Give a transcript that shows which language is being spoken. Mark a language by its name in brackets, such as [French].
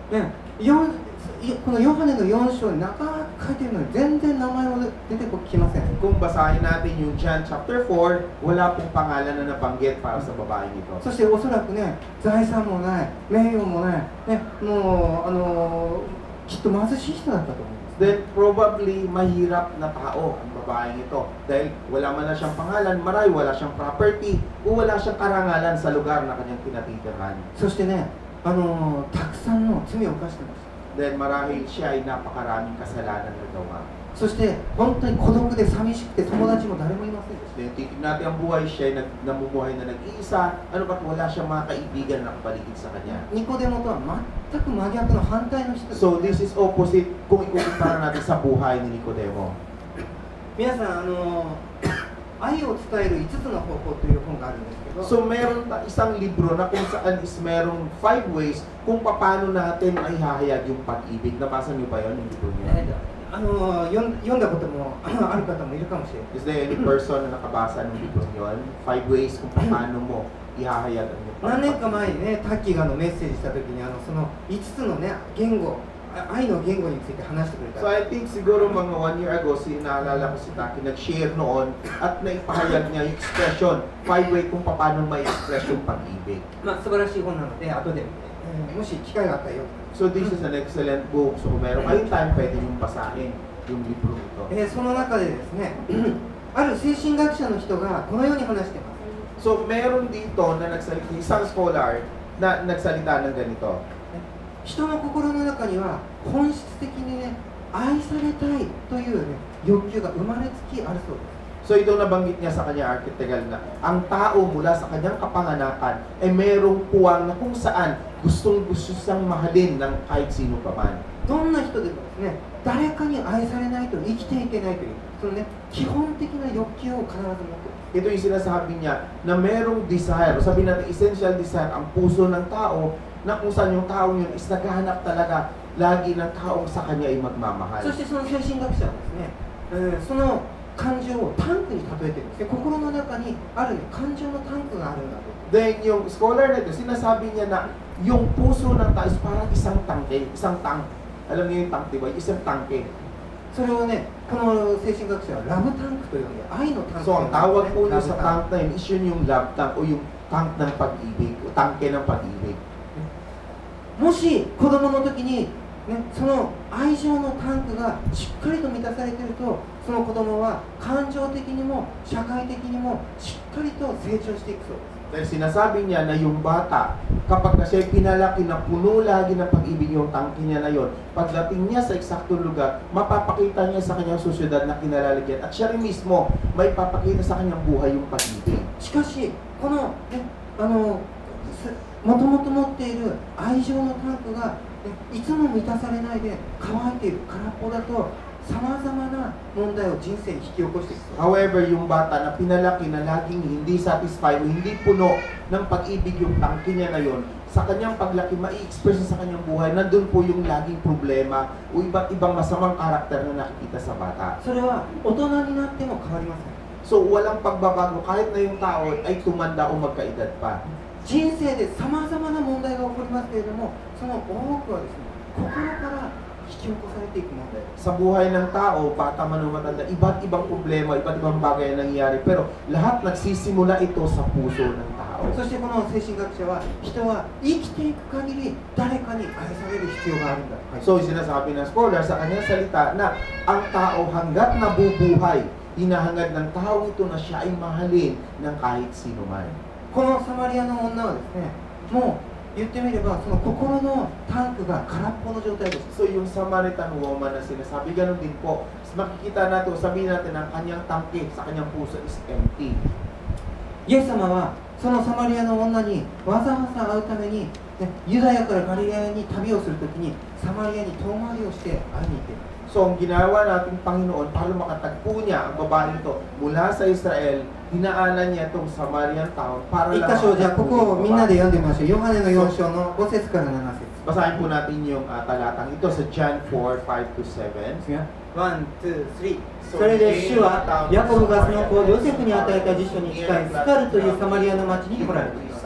[Japanese] ね、このヨハネの4章に中書いてるのに全然名前も出てきません。 [Filipino] Kung basahin natin yung John chapter 4, wala pong pangalan na nabanggit para sa babaeng ito. [Japanese] そしておそらくね、財産もない、名誉もない、ね、もうきっと貧しい人だったと思う。 [Filipino] Then probably mahirap na tao ang babaeng ito dahil wala man na siyang pangalan, maray, wala siyang property, o wala siyang karangalan sa lugar na kanyang tinatitirahan. [Japanese] そしてね、たくさんの罪を犯してました。 [Filipino] Then marahil siya ay napakaraming kasalanan na gawa. [Japanese] そして本当に孤独で寂しくて友達も誰もいませんでした。 [Filipino] Then titignan natin ang buhay, siya ay namumuhay na nag-iisa, ano ba't wala siyang mga kaibigan na nakapaligid sa kanya. [Japanese] ニコデモとは全く真逆の反対の人です。 [Filipino] So [English] this is opposite [Filipino] kung ikukumpara natin sa buhay ni Nicodemo. [Japanese] 皆さん愛を伝える5つの方法という本があるんですけど、 [Filipino] So meron isang libro na kung saan is merong 5 ways kung paano natin ay hahayag yung pag-ibig. Nabasa niyo ba yun, yung libro niyo? [Japanese] 読んだこともある方もいるかもしれない。 [English] Is there any person [Filipino] na nakabasa ng libro yun? 5 ways kung paano mo ihahayag ang iyong [Japanese] 何年か [Filipino] pag-ibig. [Japanese] 前にね、タッキーがメッセージした時にその5つのね言語愛の言語について話してくれた。 [English] So I think [Filipino] siguro mga 1 year ago, naalala ko si Taki, nag-share noon at naipahayag niya yung expression, 5 way kung paano may express yung pag-ibig. [Japanese] まあ素晴らしい本なので後で、もし機会があったらよ。 [English] So this is an excellent book. [Filipino] So kung meron kayong time, pwede yung basahin yung libro ito. [Japanese] その中でですね、ある精神学者の人がこのように話しています。 [Filipino] So meron dito na nagsalita, isang scholar na nagsalita ng ganito. [Japanese] 人の心の中には本質的にね、愛されたいというね、欲求が生まれつきあるそうです。 [Filipino] So ito nabanggit niya sa kanya architectural na ang tao mula sa kanyang kapanganakan ay merong puwang na kung saan gustong-gusto siyang mahalin ng kahit sino pa man. [Japanese] どんな人でもですね、誰かに愛されないと生きていけないというそのね、基本的な欲求を必ず持っている。 [Filipino] Ito yung sinasabi niya na merong desire, sabi natin essential desire, ang puso ng tao na kung saan yung taong yun is naghahanap talaga lagi ng taong sa kanya ay magmamahal. [Japanese] そしてその精神学者はですね、その感情をタンクに例えてるんですね。心の中にある、ね、感情のタンクがあるんだと。 [Filipino] Then yung scholar na ito, sinasabi niya na yung puso ng tao is parang isang tangke, isang tank. Alam niyo yung tank, di ba? Isang tangke. [Japanese] それをね、この精神学者はラブタンクと呼んで、愛のタンク。 [Filipino] So ang tawag po niya sa tank na yun is yun yung love tank o yung tank ng pag-ibig, o tangke ng pag-ibig. [Japanese] もし子供の時に、ね、その愛情のタンクがしっかりと満たされていると、その子供は感情的にも社会的にもしっかりと成長していくそうです。 [Filipino] Dahil sinasabi niya na yung bata, kapag kasi pinalaki na puno lagi ng pag-ibig yung tangke niya na yun, pagdating niya sa eksaktong lugar, mapapakita niya sa kanyang susyudad na kinalaligyan at siya rin mismo may papakita sa kanyang buhay yung pag-ibig. [Japanese] しかし、この、ね、もともと持っている愛情のタンクが、ね、いつも満たされないで乾いている空っぽだと、さまざまな問題を人生に引き起こしていくそうです。 [Filipino] However, yung bata na pinalaki na laging hindi satisfied o hindi puno ng pag-ibig yung tangke niya na yun, sa kanyang paglaki, mai-express sa kanyang buhay, nandun po yung laging problema o iba't ibang masamang karakter na nakikita sa bata. [Japanese] それは大人になっても変わりません。 [Filipino] So, walang pagbabago kahit na yung tao ay tumanda o magkaedad pa. [Japanese] 人生でさまざまな問題が起こりますけれども、その多くはですね、心から引き起こされていく問題です。 [Filipino] Sa buhay ng tao, bata man o matanda, iba't ibang problema, iba't ibang bagay ang nangyayari, pero lahat nagsisimula ito sa puso ng tao. [Japanese] そしてこの精神学者は、人は生きていく限り誰かに愛される必要があるんだ。 [Filipino] So, sinasabi ng scholar sa kanyang salita na ang tao hanggat nabubuhay, hinahangad ng tao ito na siya ay mahalin ng kahit sino man. [Japanese] このサマリアの女はですね、もう言ってみればその心のタンクが空っぽの状態です。 [Filipino] So, yung Samaritan woman na sinasabi, ganun din po. Makikita natin, sabihin natin ang kanyang tangke sa kanyang puso is empty. [Japanese] イエス様はそのサマリアの女にわざわざ会うために、ね、ユダヤからガリラヤに旅をするときにサマリアに遠回りをして会いに行っている。 [Filipino] So, ang ginawa nating Panginoon para makatagpo niya ang babae ito mula sa Israel, dinaanan niya itong Samarian town para [Japanese] 一箇所、じゃあここをみんなで読んでみましょう。ヨハネの4章の5節から7節。 [Filipino] Basahin po natin yung talatang ito sa John 4:5-7. [English] ワン、ツー、スリー。 [Japanese] それで主はヤコブがその子をヨセフに与えた辞書に近いスカルというサマリアの町に来られた。